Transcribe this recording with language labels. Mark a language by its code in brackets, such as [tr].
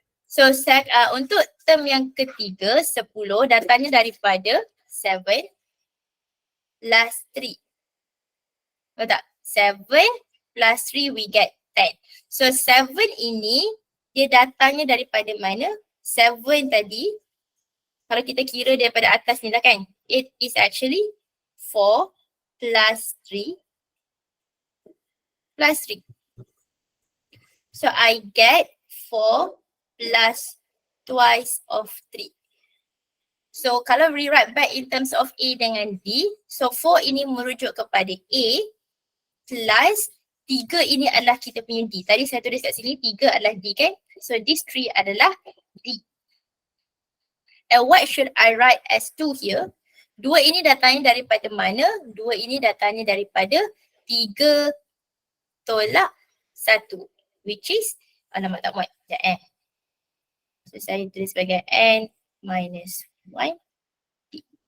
[ms] So untuk term yang ketiga 10 datangnya daripada 7 plus 3. Betul tak? [en] 7 plus 3 we get 10. [ms] So 7 ini dia datangnya daripada mana? 7 tadi kalau kita kira daripada atas ni lah kan. [en] It is actually 4 plus 3 plus 3. So I get 4 plus twice of 3. [ms] So kalau [en] rewrite back in terms of A [ms] dengan D, so 4 ini merujuk kepada A plus 3 ini adalah kita punya D. Tadi saya tulis kat sini 3 adalah D kan? [en] So this 3 [ms] adalah D. [en] And what should I write as 2 here? [ms] 2 ini datangnya daripada mana? 2 ini datangnya daripada 3 tolak 1, [en] which is, [ms] alamak tak muat, sekejap So saya tulis sebagai n minus 1 D.